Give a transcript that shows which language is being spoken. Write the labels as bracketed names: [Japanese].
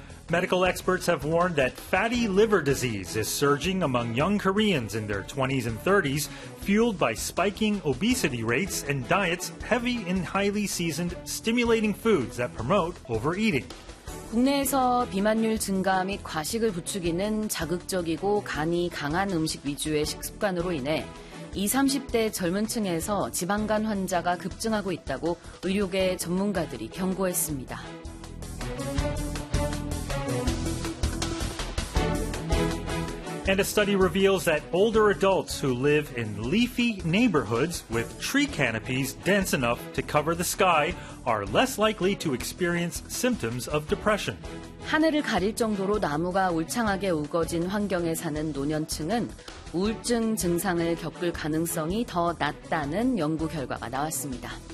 [English] Medical experts have warned that fatty liver disease is surging among young Koreans in their 20s and 30s, fueled by spiking obesity rates and diets heavy in highly seasoned, stimulating foods that promote overeating. [Korean] 국내에서 비만율 증가 및 과식을 부추기는 자극적이고 간이 강한 음식 위주의 식습관으로 인해 20, 30대 젊은 층에서 지방간 환자가 급증하고 있다고 의료계 전문가들이 경고했습니다. [English] And a study reveals that older adults who live in leafy neighborhoods with tree canopies dense enough to cover the sky are less likely to experience symptoms of depression. [Korean] 하늘을 가릴 정도로 나무가 울창하게 우거진 환경에 사는 노년층은 우울증 증상을 겪을 가능성이 더 낮다는 연구 결과가 나왔습니다.